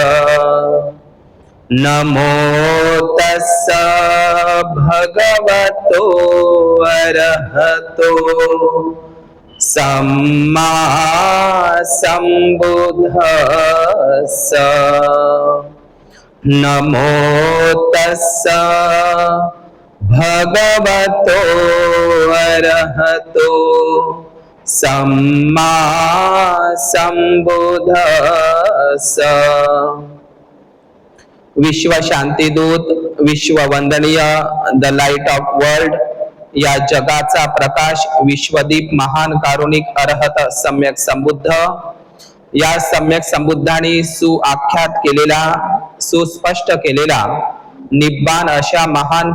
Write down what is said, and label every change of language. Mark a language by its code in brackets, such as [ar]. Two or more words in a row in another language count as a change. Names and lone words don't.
[pi] नमो तस्स भगवतो अरहतो सम्मा सम्बुद्धस्स. नमो तस्स भगवतो अरहतो सम्मा सम्बुद्धस्स. [mr] विश्व शांतीदूत, विश्व वंदनीय, [en] the light of world, [mr] या जगाचा प्रकाश, विश्वदीप, महान कारुणिक अरहत सम्यक संबुद्ध, या सम्यक संबुद्धांनी सुआख्यात केलेला, सुस्पष्ट केलेला निब्बान अशा महान